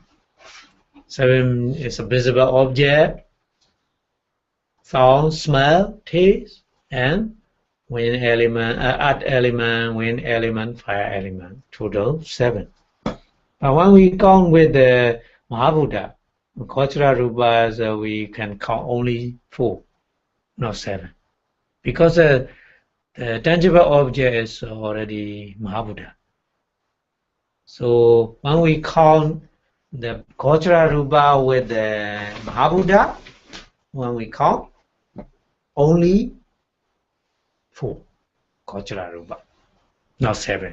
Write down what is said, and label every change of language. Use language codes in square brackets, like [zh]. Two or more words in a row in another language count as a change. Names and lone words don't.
[en] 7 is a visible object, sound, smell, taste, and wind element, earth element, wind element, fire element. Total 7. But when we count with the Mahabuddha, [pi] gocara rupa, [en] we can count only 4, not 7, because the tangible object is already Mahabuddha. So when we count the [pi] gocara rupa [en] with the Mahabuddha, when we count only 4 [pi] gocara rupa, [en] not 7.